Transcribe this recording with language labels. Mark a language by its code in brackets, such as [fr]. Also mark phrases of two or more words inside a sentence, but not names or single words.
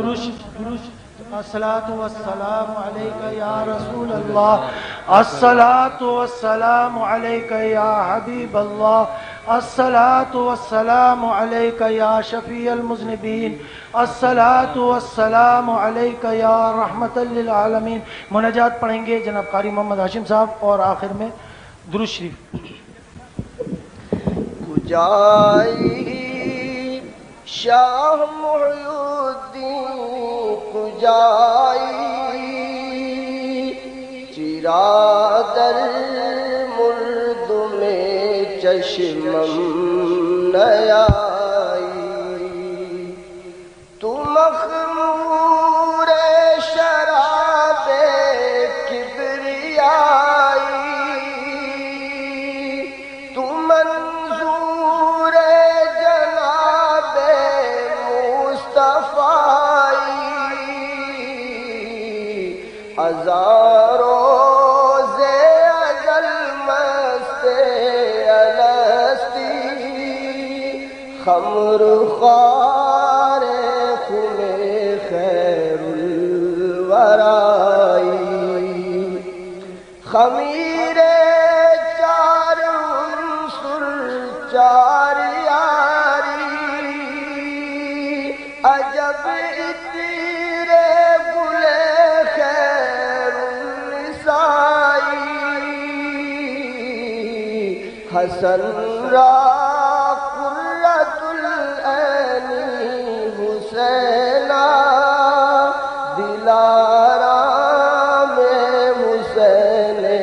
[ar] درود الصلاۃ والسلام علیک یا رسول اللہ الصلاۃ والسلام علیک یا حبیب اللہ الصلاۃ والسلام علیک یا شفیع المذنبین الصلاۃ والسلام علیک یا رحمت للعالمین. [ur] مناجات پڑھیں گے جناب قاری محمد ہاشم صاحب اور آخر میں درود شریف. [fa] شاہ محی الدین کجائی چرا در مرد میں چشمم نیائی تو مخمور شراب کبریائی تو منظور ہزاروں سے ازل مست الستی خمر خوار خم خیر الورائی خمیر چار عنصر چار یاری عجب تیرے گلے خیر النسائی حسن را قرۃ العین حسینہ دلارام حسین